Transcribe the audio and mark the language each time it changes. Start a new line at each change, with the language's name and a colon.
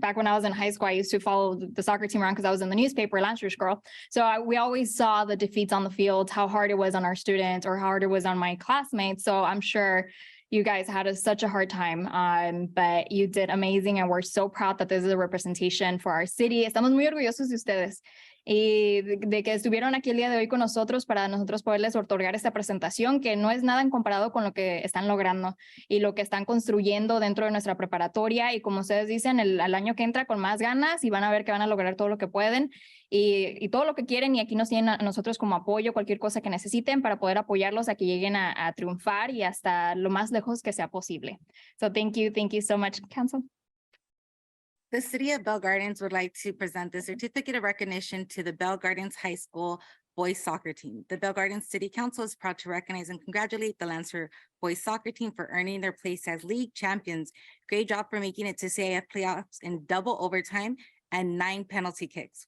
English: Back when I was in high school, I used to follow the soccer team around because I was in the newspaper, Lancers girl. So we always saw the defeats on the field, how hard it was on our students or how hard it was on my classmates. So I'm sure you guys had such a hard time, but you did amazing. And we're so proud that this is a representation for our city.
Spanish: Estamos muy orgullosos de ustedes y de que estuvieron aquí el día de hoy con nosotros para nosotros poderles otorgar esta presentación que no es nada en comparado con lo que están logrando y lo que están construyendo dentro de nuestra preparatoria y como ustedes dicen, el año que entra con más ganas y van a ver que van a lograr todo lo que pueden y todo lo que quieren y aquí nos tienen a nosotros como apoyo, cualquier cosa que necesiten para poder apoyarlos a que lleguen a triunfar y hasta lo más lejos que sea posible.
English: So thank you so much, Council. The City of Bell Gardens would like to present the certificate of recognition to the Bell Gardens High School boys soccer team. The Bell Gardens City Council is proud to recognize and congratulate the Lancer boys soccer team for earning their place as league champions. Great job for making it to CIF playoffs in double overtime and 9 penalty kicks.